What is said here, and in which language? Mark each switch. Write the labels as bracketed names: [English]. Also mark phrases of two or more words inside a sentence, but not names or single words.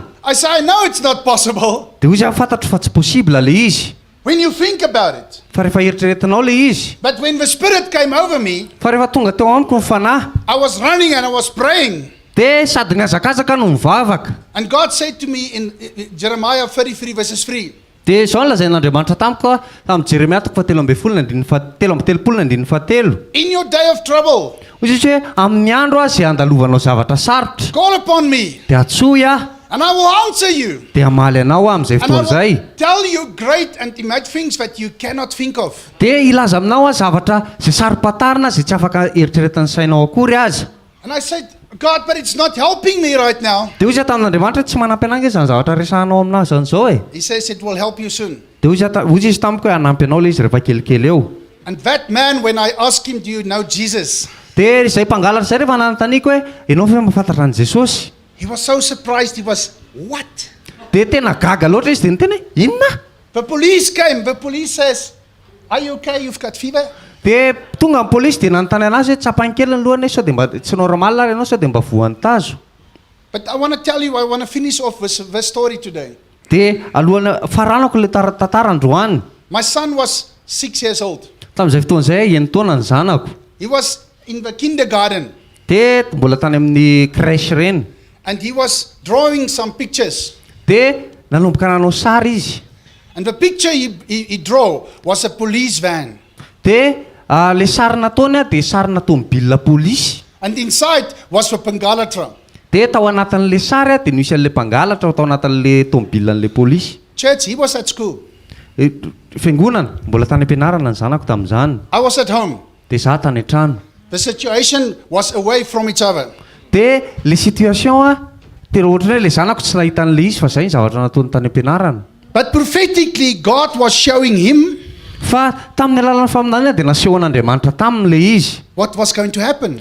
[English] I say, I know it's not possible. [Malagasy] Dia ozy fantatro fa tsy possible le izy. [English] When you think about it. [Malagasy] Fa rehefa eritreretinao le izy. [English] But when the Spirit came over me, [Malagasy] Fa rehefa tonga teo amiko ny fanahy [English] I was running and I was praying. [Malagasy] dia sady niazakazaka no mivavaka. [English] And God said to me in Jeremiah 33 verses 3, [Malagasy] Dia izao no lazain'Andriamanitra tamiko tamin'ny Jeremia 7:7. [English] in your day of trouble, [Malagasy] Ozy izy hoe amin'ny andro a izay andalovanao zavatra sarotra [English] call upon me [Malagasy] dia atsoy aho [English] and I will answer you. [Malagasy] dia hamaly anao amin'izay [English] And I [Malagasy] fotoana [English] will [Malagasy] izay. [English] tell you great and immense things that you cannot think of. [Malagasy] Dia ilaza aminao a zavatra izay sarom-patarina izay tsy afaka eritreretin'ny sainao akory aza. [English] And I said, God, but it's not helping me right now. [Malagasy] Dia ozy tamin'Andriamanitra tsy manampy anangy izany zavatra resahanao aminazy an'izao e. [English] He says it will help you soon. [Malagasy] Dia ozy izy tamiko hoe hanampy anao le izy rehefa kelikely eo. [English] And that man, when I asked him, do you know Jesus? [Malagasy] Dia izay mpangalatra izay rehefa nanontaniako hoe ianao fa mahafantatra an'i Jesosy? [English] He was so surprised. He was, what? [Malagasy] Dia tena gaga loatra izy dia niteny hoe inona? [English] The police came. The police says, are you okay? You've got fever? [Malagasy] Dia tonga ny polisy dia nanontany anazy hoe tsapany kely ny lohany sao dia mba tsy normal ary ianao sao dia mba voan'ny tazo. [English] But I want to tell you, I want to finish off this story today. [Malagasy] Dia alohana faranako le tantara androany. [English] My son was 6 years old. [Malagasy] Tamin'izay fotoana izay enina taona ny zanako. [English] He was in the kindergarten [Malagasy] Dia mbola tany amin'ny crèche reny. [English] and he was drawing some pictures. [Malagasy] Dia nanomboka nanao sary izy. [English] And the picture he drew was a police van. [Malagasy] Dia le sary nataony a dia sary natomobilina polisy. [English] And inside was the pangalatra. [Malagasy] Dia tao anatin'le sary a dia nisy an'le mpangalatra tao anatin'le tomobilan'le polisy. [English] Church, he was at school. [Malagasy] Fiangonana mbola tany am-pianarana ny zanako tamin'izany. [English] I was at home. [Malagasy] Dia zaho tany an-trano. [English] The situation was away from each other. [Malagasy] Dia le situation a dia ohatra hoe le zanako tsy nahita an'le izy fa izay ny zavatra nataony tany am-pianarana. [English] But prophetically, God was showing him [Malagasy] Fa tamin'ny alalan'ny faminanana dia nasehon'Andriamanitra tamin'le izy [English] what was going to happen.